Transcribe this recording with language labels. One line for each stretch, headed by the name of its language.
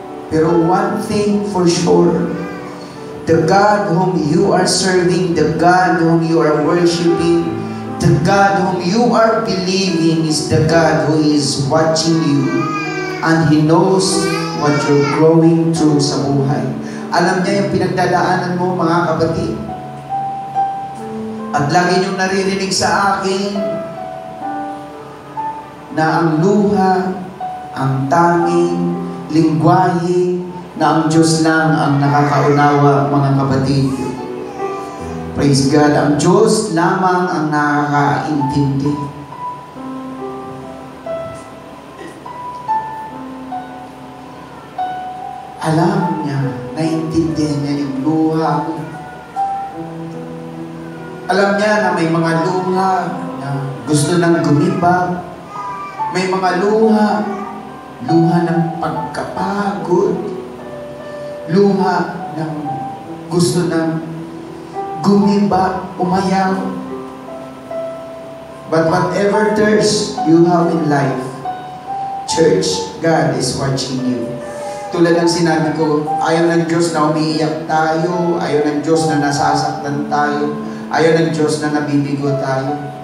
English: Pero one thing for sure, the God whom you are serving, the God whom you are worshiping, the God whom you are believing is the God who is watching you, and He knows what you're going through
Filipino: sa buhay. Alam niya yung pinagdadaanan mo, mga kapatid. At lagi niyong naririnig sa akin na ang luha, ang tanging lingwahe na ang Diyos lang ang nakakaunawa, mga kapatid. Praise God. Ang Diyos lamang ang nakakaintindi. Alam niya, naiintindihan niya yung luha mo. Alam niya na may mga luha na gusto nang gumibag. May mga luha ng pagkapagod. Luha ng gusto nang gumiba, umayaw.
English: But whatever thirst you have in life, church, God is watching you.
Filipino: Tulad ng sinabi ko, ayaw ng Diyos na umiiyak tayo, ayaw ng Diyos na nasasaktan tayo, ayaw ng Diyos na nabibigo tayo.